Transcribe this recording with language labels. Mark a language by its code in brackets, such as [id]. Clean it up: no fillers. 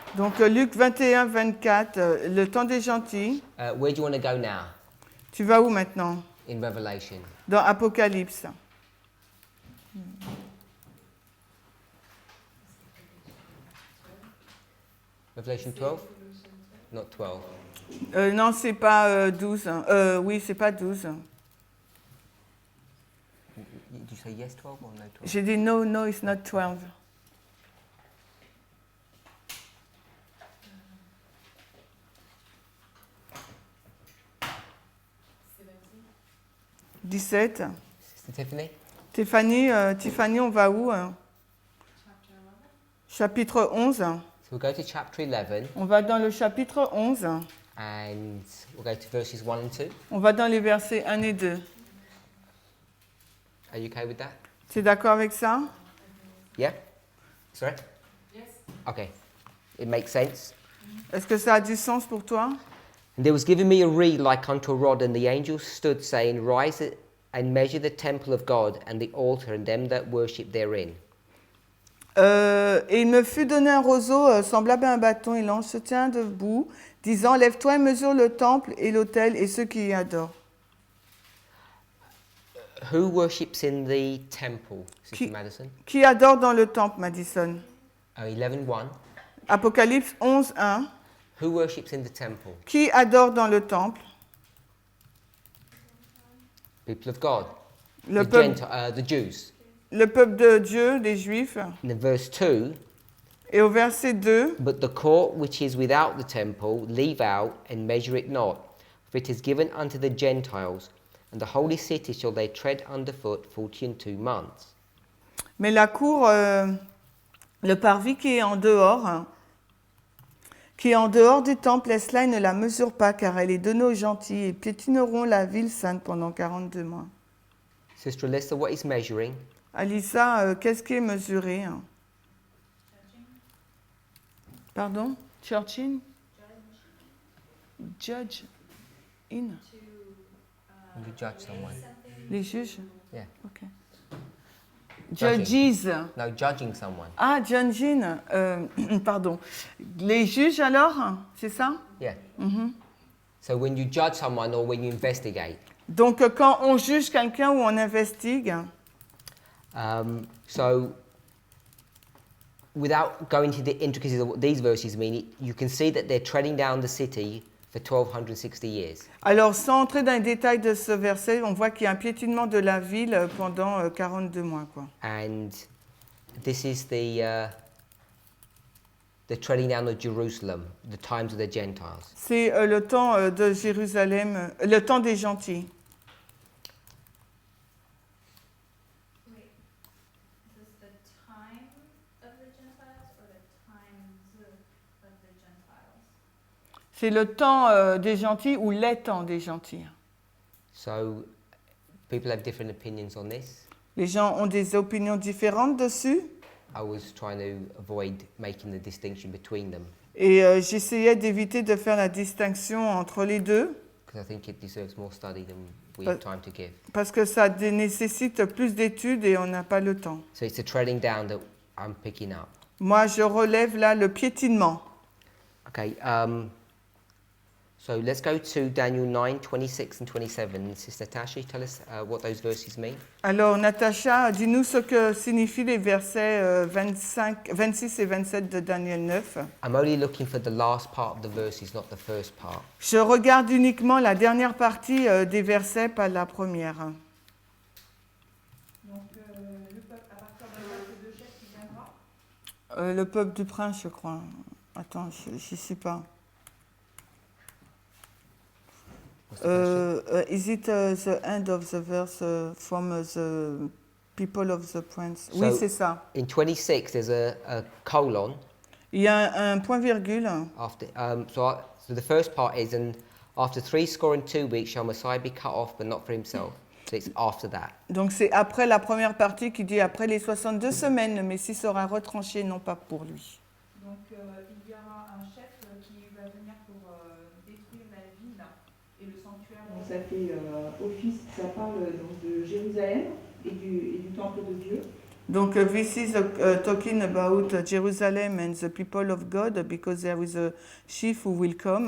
[fr] Donc Luc 21, 24, le temps des gentils. [en] Where do you want to go now [fr] Tu vas où maintenant? [en] in Revelation? [fr] Dans Apocalypse. [en] Revelation 12? Not 12. [fr] Non, c'est pas 12. Oui, c'est pas 12. [en] Did you say yes 12 or no 12? [fr] J'ai dit [en] no, no, it's not 12. « 17. Sister Tiffany? [fr] Tiffany, on va où? Chapitre 11. [en] So we'll go to chapter 11 [fr] On va dans le chapitre 11. [en] and we'll go to verses 1 and 2. [fr] On va dans les versets 1 et 2. [en] Are you okay with that? [fr] Tu es d'accord avec ça? [en] Yeah? Sorry? Yes. Okay. It makes sense. [fr] Est-ce que ça a du sens pour toi? [en] And there was given me a reed like unto a rod, and the angel stood, saying, Rise and measure the temple of God, and the altar, and them that worship therein. [fr] Et il me fut donné un roseau semblable à un bâton, et l'ange se tient debout, disant, Lève-toi et mesure le temple et l'autel et ceux qui y adorent. [en] Who worships in the temple, Sister [fr] Qui- [en] Madison? [fr] Qui adore dans le temple, Madison? 11:1. Apocalypse 11, 1. [en] Who worships in the temple? [fr] Qui adore dans le temple? [en] People of God. [fr] Le peuple, [en] The Jews. [fr] le peuple de Dieu, des Juifs. [en] In verse 2, [fr] Et au verset 2, [en] but the court which is without the temple, leave out and measure it not, for it is given unto the Gentiles, and the holy city shall they tread underfoot 42 months. [fr] mais la cour, le parvis qui est en dehors, du temple, laisse-la et ne la mesure pas, car elle est donnée aux gentils, et piétineront la ville sainte pendant 42 mois. [en] Sister Alyssa, what is measuring? [fr] Alissa, qu'est-ce qui est mesuré? [en] Pardon? Church-in? Judge? In? When you judge someone. [fr] Les juges? [en] Yeah. Ok. Judging. Judges. No, judging someone. [fr] Ah, judging. Pardon. Les juges alors? C'est ça? [en] Yeah. So when you judge someone or when you investigate, [fr] Donc, quand on juge quelqu'un ou on investigue, [en] so without going into the intricacies of what these verses mean, you can see that they're treading down the city for 1260 years. [fr] alors sans entrer dans les détails de ce verset, on voit qu'il y a un piétinement de la ville pendant 42 mois, quoi. [en] And this is the the treading down of Jerusalem, the times of the Gentiles. [fr] C'est le temps de Jérusalem, le temps des gentils. [en] Wait, is this the time of the Gentiles or the times of the Gentiles? [fr] C'est le temps des gentils ou les temps des gentils. [en] So people have different opinions on this. [fr] Les gens ont des opinions différentes dessus. [en] I was trying to avoid making the distinction between them [fr] Et j'essayais d'éviter de faire la distinction entre les deux [en] because I think it deserves more study than we have time to give. [fr] parce que ça nécessite plus d'études et on n'a pas le temps. [en] So it's the treading down that I'm picking up. [fr] Moi, je relève là le piétinement. [en] Okay, so let's go to Daniel 9, 26 and 27. Sister Tashi, tell us what those verses mean. [fr] Alors, Natacha, dis-nous ce que signifient les versets 26 et 27 de Daniel 9. [en] I'm only looking for the last part of the verses, not the first part. [fr] Je regarde uniquement la dernière partie des versets, pas la première. Donc, le peuple, à partir de l'acte de chef qui viendra. Le peuple du prince, je crois. Attends, je n'y suis pas. [en] What's the question? Is it the end of the verse from the people of the prince? [fr] Oui, [en] So- [fr] c'est ça. [en] In 26, there's a colon [fr] Il y a un point virgule. [en] after. So the first part is, and after 62 weeks shall Messiah be cut off, but not for himself. So it's after that. [fr] Donc c'est après la première partie qui dit après les 62 semaines, le Messie sera retranché, non pas pour lui. Donc, il y aura un chef qui va venir pour détruire la ville et le sanctuaire. Donc, ça fait office, ça parle donc de Jérusalem et du temple de Dieu. [en] Donc this is talking about Jerusalem and the people of God because there is a chief who will come.